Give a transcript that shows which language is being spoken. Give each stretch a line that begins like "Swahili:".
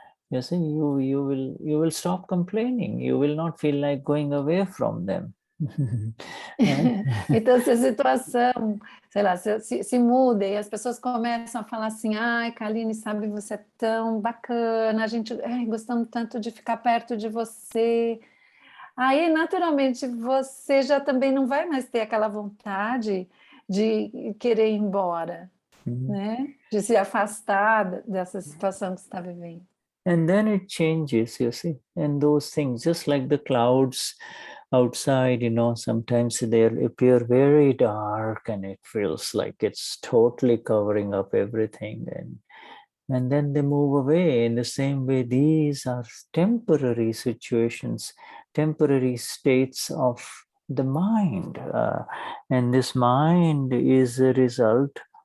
English: You see, you will stop complaining. You will not feel like going away from them.
Portuguese: Então, se a situação, sei lá, se muda e as pessoas começam a falar assim, ai, Kaline, sabe, você é tão bacana, gostamos tanto de ficar perto de você. Aí, naturalmente, você já também não vai mais ter aquela vontade de querer ir embora, né? De se afastar dessa situação que você está vivendo.
English: And then it changes, you see, and those things, just like the clouds outside, sometimes they appear very dark and it feels like it's totally covering up everything, and then they move away. In the same way, these are temporary situations, temporary states of the mind, and this mind is a result.